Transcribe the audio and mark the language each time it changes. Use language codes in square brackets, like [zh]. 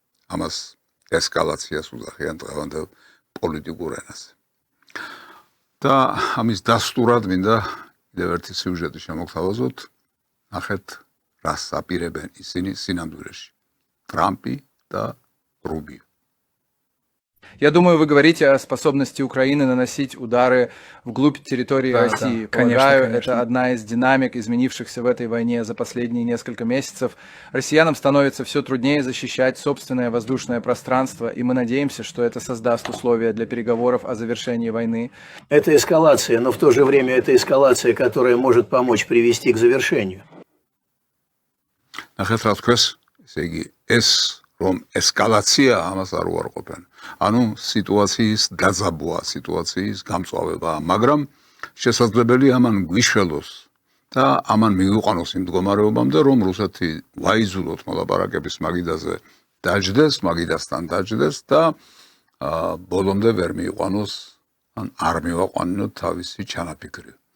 [ka] ამას ესკალაციას უძახიან დღევანდელ პოლიტიკურ ენაზე. და ამის დასტურად მინდა კიდევ ერთი სიუჟეტი შემოგთავაზოთ. ნახეთ, რას აპირებენ ისინი სინამდვილეში. ტრამპი და რუბიო. [ru] Я думаю, вы говорите о способности Украины наносить удары вглубь территории России. Полагаю, это одна из динамик, изменившихся в этой войне за последние несколько месяцев. Россиянам становится все труднее защищать собственное воздушное пространство, и мы надеемся, что это создаст условия для переговоров о завершении войны. Это эскалация, но в то же время это эскалация, которая может помочь привести к завершению. [ka] ნახეთ რა თქვეს, ესე იგი, ეს რომ ესკალაცია ამას არ უარყოფენ. ანუ სიტუაციის დაძაბვა, სიტუაციის გამწვავება, მაგრამ შესაძლებელი ამან გვიშველოს და ამან მივიყვანოს იმ მდგომარეობამდე, რომ რუსეთი ვაიზულოთ მოლაპარაკების მაგიდაზე დაждდეს, მაგიდასთან დაждდეს და ბოლომდე ვერ მივიყვანოს, ან არ მივაყვანინოთ თავისი ჩანაფიქრი.